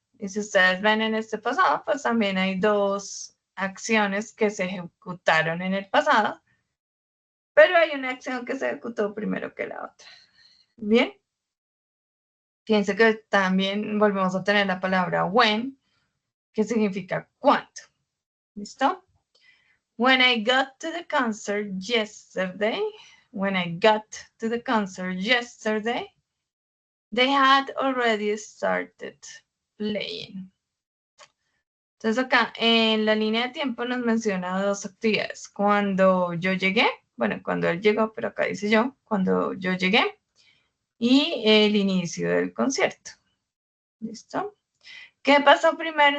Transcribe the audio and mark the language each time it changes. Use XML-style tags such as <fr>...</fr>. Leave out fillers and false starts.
<es>Y si ustedes ven en este pasado, pues también hay dos acciones que se ejecutaron en el pasado. Pero hay una acción que se ejecutó primero que la otra. ¿Bien? Fíjense que también volvemos a tener la palabra when, que significa cuándo. ¿Listo?</es> <en>When I got to the concert yesterday, when I got to the concert yesterday, they had already started playing.</en> <es>Entonces acá en la línea de tiempo nos menciona dos actividades. Cuando yo llegué, bueno, cuando él llegó, pero acá dice yo, cuando yo llegué, y el inicio del concierto. ¿Listo? ¿Qué pasó primero?</es>